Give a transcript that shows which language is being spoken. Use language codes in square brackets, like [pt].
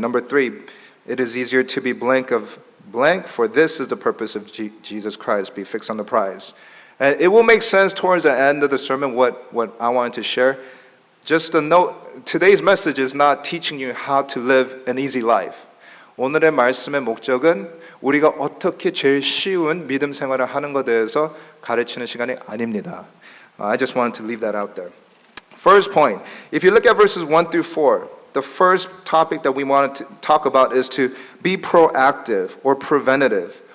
[en] Number 3, it is easier to be blank of blank, for this is the purpose of Jesus Christ, be fixed on the prize. And it will make sense towards the end of the sermon what I wanted to share. Just a note, today's message is not teaching you how to live an easy life. [ko] 오늘의 말씀의 목적은 우리가 어떻게 제일 쉬운 믿음 생활을 하는 것에 대해서 가르치는 시간이 아닙니다. [en] I just wanted to leave that out there. First point, if you look at verses 1 through 4, the first topic that we want to talk about is to be proactive or preventative.